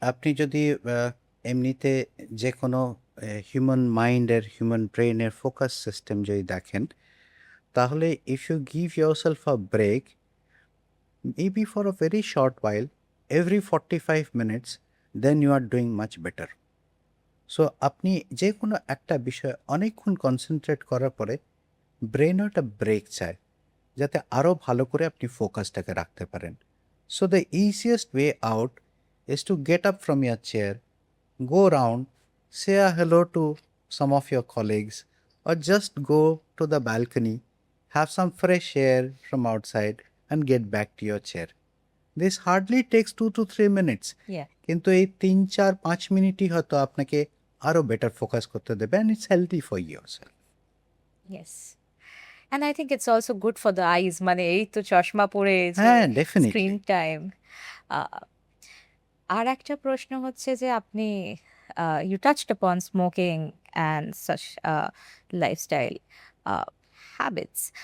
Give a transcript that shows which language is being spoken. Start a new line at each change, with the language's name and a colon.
Bangla: আপনি যদি এমনিতে যে কোনো হিউম্যান মাইন্ডের, হিউম্যান ব্রেনের ফোকাস সিস্টেম যদি দেখেন, তাহলে
English: If you give yourself a break, maybe for a very short while, every 45 minutes, then you are doing much better.
Bangla: So আপনি যে কোনো একটা বিষয়ে অনেকক্ষণ কনসেন্ট্রেট করার পরে ব্রেনও একটা ব্রেক চায়, যাতে আরও ভালো করে আপনি ফোকাসটাকে রাখতে পারেন।
English: So the easiest way out is to get up from your chair, go around, say a hello to some of your colleagues, or just go to the balcony, have some fresh air from outside, and get back to your chair. This hardly takes 2 to 3 minutes. Yeah.
Bangla: কিন্তু এই 3, 4, 5 মিনিটই হয়তো আপনাকে আরও better focus করতে দেবে,
English: And it's healthy for yourself.
Bangla: Yes.
English: And I think it's also good for the eyes,
Bangla: মানে এই তো চশমা পরে যে হ্যাঁ,
English: Screen definitely. Time.
Bangla: আর একটা প্রশ্ন হচ্ছে যে আপনি
English: you touched upon smoking and such lifestyle uh, habits.